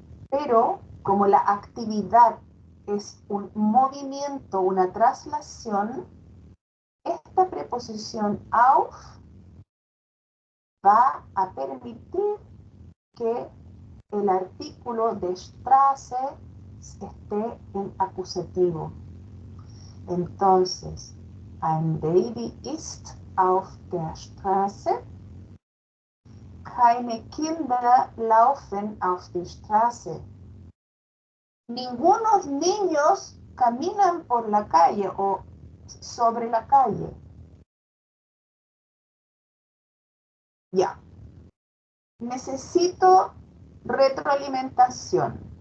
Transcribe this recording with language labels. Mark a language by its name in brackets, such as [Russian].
[Spanish] Pero como la actividad es un movimiento, una traslación, esta preposición auf va a permitir que el artículo de Straße esté en acusativo. [German] Entonces, ein Baby ist auf der Straße. Keine Kinder laufen auf die Straße. [Spanish] Ningunos niños caminan por la calle o sobre la calle. Ya. Necesito retroalimentación.